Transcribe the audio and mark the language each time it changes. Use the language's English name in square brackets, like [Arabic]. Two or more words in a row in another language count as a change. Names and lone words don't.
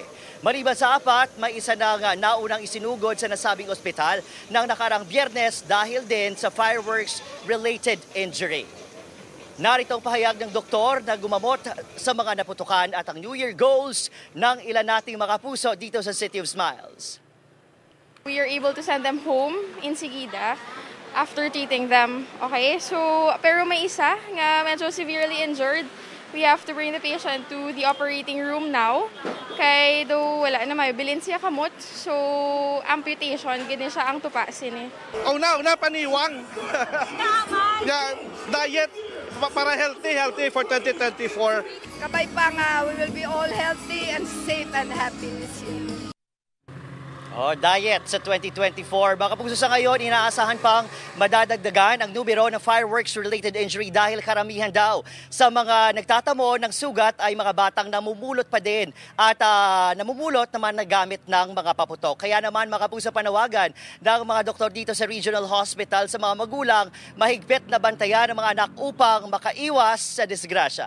[Filipino] Maliban sa 4, may isa na naunang isinugod sa nasabing ospital ng nakarang Biyernes dahil din sa fireworks-related injury. Narito ang pahayag ng doktor na gumamot sa mga naputukan at ang New Year goals ng ilan nating mga puso dito sa City of Smiles. [English] We are able to send them home in Sigida after treating them. [Hiligaynon] Okay, so pero may isa nga medyo [English] severely injured. We have to bring the patient to the operating room now. [Hiligaynon] Kay do wala na may bilin siya kamot. So amputation gini siya ang tupasin eh. Una paniwang. [English] Yeah, diet para healthy for 2024. [Hiligaynon] Kabay pa nga, [English] we will be all healthy and safe and happy this year. [Hiligaynon] Diet sa 2024. [Filipino] Baka puso sa ngayon, inaasahan pang madadagdagan ang numero ng fireworks-related injury dahil karamihan daw sa mga nagtatamo ng sugat ay mga batang namumulot pa din at namumulot naman na gamit ng mga paputok. Kaya naman mga puso panawagan ng mga doktor dito sa Regional Hospital sa mga magulang, mahigpit na bantayan ng mga anak upang makaiwas sa disgrasya.